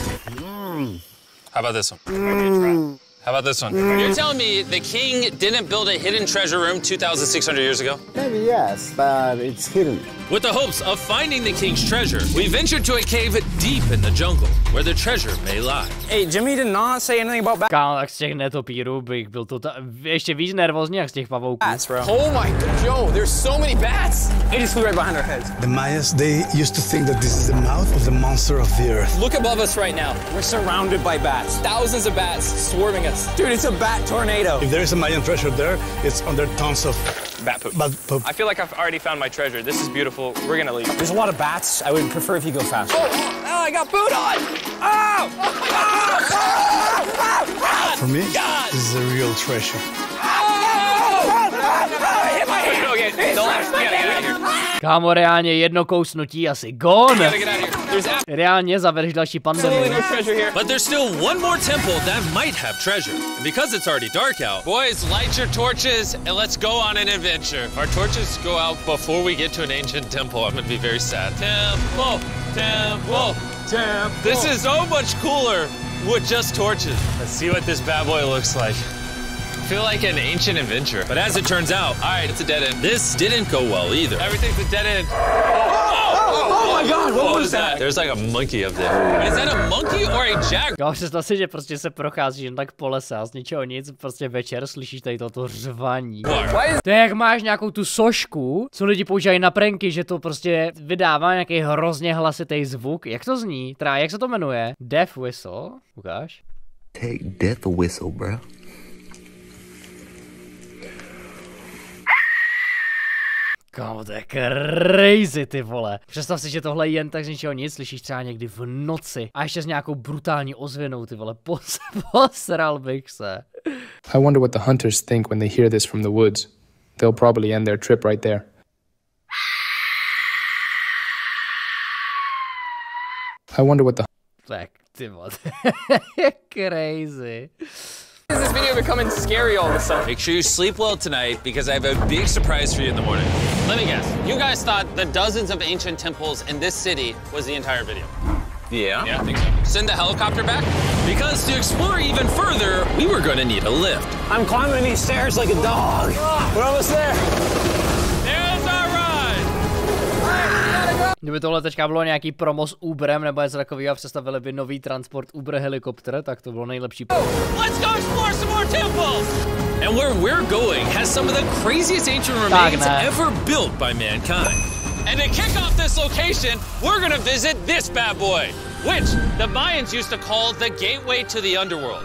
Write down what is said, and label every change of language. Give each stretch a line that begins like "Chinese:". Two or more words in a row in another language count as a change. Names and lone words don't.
English: How about this one? How about this one? You're telling me the king didn't build a hidden treasure room 2,600 years ago? Maybe yes, but it's hidden. With the hopes of finding the king's treasure, we ventured to a cave deep in the jungle where the treasure may lie. Hey, Jimmy did not say anything about
Czech: Kámo, tak z těch netopírů bych byl ještě víc nervózní jak z těch pavouků.
English: bats, bro. Oh my god, Joe, there's so many bats. They just flew right behind our heads. The Mayas, they used to think that this is the mouth of the monster of the earth. Look above us right now. We're surrounded by bats. Thousands of bats swarming us. Dude, it's a bat tornado. If there is a Mayan treasure there, it's under tons of Bat poop. bat poop. I feel like I've already found my treasure. This is beautiful. We're gonna leave. There's a lot of bats. I would prefer if you go faster. Oh, I got food on! Oh! For me, this is a real treasure. Okay, don't laugh. We gotta get out of here.
Czech: Kámo, reálně jedno kousnutí asi gone.
English: Gotta get out of here. There's
Czech: Reálně zavedeš další pandemii.
English: no treasure here. But there's still one more temple that might have treasure. And because it's already dark out, boys, light your torches and let's go on an adventure. If our torches go out before we get to an ancient temple, I'm gonna be very sad. Temple, temple, temple. This is so much cooler with just torches. Let's see what this bad boy looks like. I feel like an ancient adventure. But as it turns out, all right, it's a dead end. This didn't go well either. Everything's a dead end. Oh my god, what was that? There's like a monkey up there. Is that a monkey or a jaguar?
Czech: Já představ si, že prostě se procházíš jen tak po lese a z ničeho nic, prostě večer slyšíš tady toto řvaní. To je jak máš nějakou tu sošku, co lidi používají na pranky, že to prostě vydává nějaký hrozně hlasitý zvuk. Jak to zní? Teda, jak se to jmenuje?
English: Death whistle. Ukáž? Take death whistle, bro.
Czech: Kámo, to je crazy, ty vole. Představ si, že tohle jen tak z ničeho nic slyšíš třeba někdy v noci. A ještě s nějakou brutální ozvěnou, ty vole. Posral bych se.
English: I wonder what the hunters think when they hear this from the woods. They'll probably end their trip right there. I wonder what the...
Czech: Tak, ty vole.
English: Crazy. Is this video becoming scary all of a sudden? Make sure you sleep well tonight because I have a big surprise for you in the morning. Let me guess. You guys thought the dozens of ancient temples in this city was the entire video. Yeah. Yeah, I think so. Send the helicopter back? Because to explore even further, we were going to need a lift. I'm climbing these stairs like a dog. We're almost there. There's our ride!
Czech: Kdyby tohle teďka bylo nějaký promo s Uberem nebo něco takového a představili by nový transport Uber helikopter, tak to bylo nejlepší.
English: Let's go explore some more temples! And where we're going has some of the craziest ancient remains ever built by mankind. And to kick off this location, we're gonna visit this bad boy, which the Mayans used to call the gateway to the underworld.